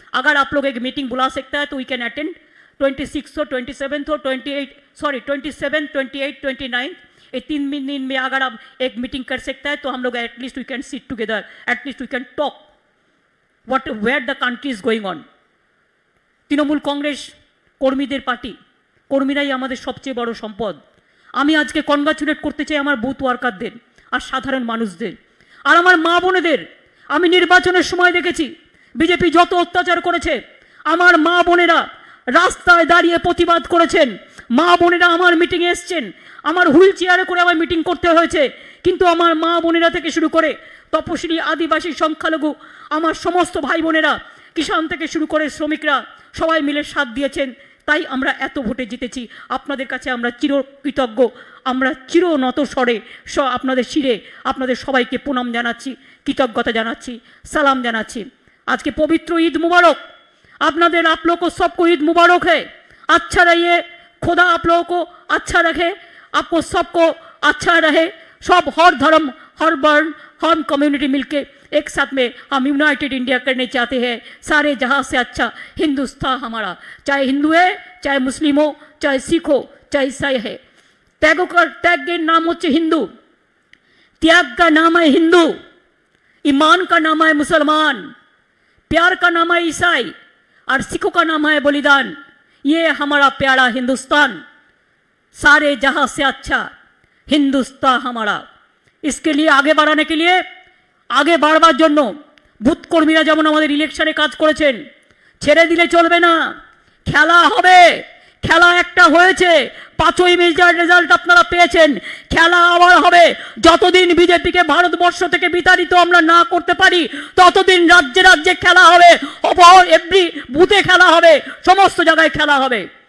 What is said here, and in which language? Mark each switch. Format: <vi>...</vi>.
<hi>अगर आप लोग एक मीटिंग बुला सकता है तो</hi> <en>we can attend</en> <hi>26 और 27 और 27, 28, 29, ये 3 दिन में अगर आप एक मीटिंग कर सकता है तो हम लोग at least</hi> <en>We can sit together, at least we can talk what where the country is going on.</en> <bn>Trinamool Congress কর্মীদের পার্টি, কর্মীরাই আমাদের সবচেয়ে বড় সম্পদ। আমি আজকে কনগ্রাচুলেট করতে চাই আমার বুথ ওয়ার্কারদের আর সাধারণ মানুষদের আর আমার মা বোনেদের। আমি নির্বাচনের সময় দেখেছি বিজেপি যত অত্যাচার করেছে, আমার মা বোনেরা রাস্তায় দাঁড়িয়ে প্রতিবাদ করেছেন, মা বোনেরা আমার মিটিংয়ে এসছেন, আমার হুইল চেয়ারে করে আমার মিটিং করতে হয়েছে, কিন্তু আমার মা বোনেরা থেকে শুরু করে তপশিলি, আদিবাসী, সংখ্যালঘু, আমার সমস্ত ভাই বোনেরা, কিষাণ থেকে শুরু করে শ্রমিকরা সবাই মিলে সাথ দিয়েছেন। তাই আমরা এত ভোটে জিতেছি। আপনাদের কাছে আমরা চিরকৃতজ্ঞ, আমরা চিরনত স্বরে আপনাদের শিরে আপনাদের সবাইকে প্রণাম জানাচ্ছি, কৃতজ্ঞতা জানাচ্ছি, সালাম জানাচ্ছি। আজকে পবিত্র ঈদ মুবারক আপনাদের,</bn> <hi>आप लोग को सबको ईद मुबारक है। अच्छा रहिए, खुदा आप लोगों को अच्छा रखे, आपको सबको अच्छा रहे। सब हर धर्म, हर वर्ण, हर कम्युनिटी मिलके एक साथ में हम यूनाइटेड इंडिया करने चाहते हैं। सारे जहां से अच्छा हिंदुस्तान हमारा, चाहे हिंदू है, चाहे मुस्लिम हो, चाहे सिख हो, चाहे ईसाई है। त्याग के नाम होच्छे हिंदू, त्याग का नाम है हिंदू, ईमान का नाम है मुसलमान, प्यार का नाम है ईसाई और सिखों का नाम है बलिदान। ये हमारा प्यारा हिंदुस्तान, सारे जहां से अच्छा हिंदुस्तान हमारा। इसके लिए आगे बढ़ाने के लिए, आगे</hi> <bn>বাড়বার জন্য বুথ কর্মীরা যেমন আমাদের ইলেকশনে কাজ করেছেন, ছেড়ে দিলে চলবে না, খেলা হবে। খেলা একটা হয়েছে, 5ই মের রেজাল্ট আপনারা পেয়েছেন, খেলা আবার হবে। যতদিন বিজেপিকে ভারতবর্ষ থেকে বিতাড়িত আমরা না করতে পারি ততদিন রাজ্যে রাজ্যে খেলা হবে, এভরি বুথে খেলা হবে, সমস্ত জায়গায় খেলা হবে।</bn>